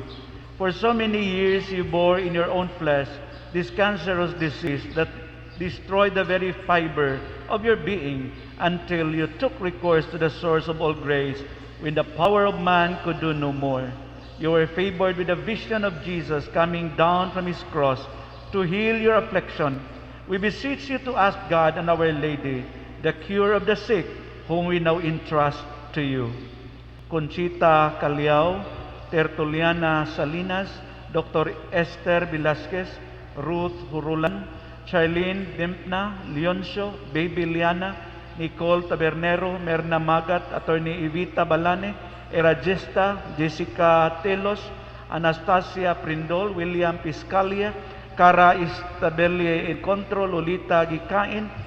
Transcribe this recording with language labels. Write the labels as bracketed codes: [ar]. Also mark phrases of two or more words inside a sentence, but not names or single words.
[en] For so many years you bore in your own flesh this cancerous disease that destroyed the very fiber of your being until you took recourse to the source of all grace when the power of man could do no more. You were favored with a vision of Jesus coming down from his cross to heal your affliction. We beseech you to ask God and Our Lady, the cure of the sick, whom we now entrust to you. Conchita Caliao, Tertuliana Salinas, Dr. Esther Velasquez, Ruth Hurulan, Charlene Dempna, Leoncio, Baby Liana, Nicole Tabernero, Merna Magat, Attorney Evita Balane, Eragesta, Jessica Telos, Anastasia Prindol, William Piscalia, Cara Istabelle Encontro, Lolita Gikain,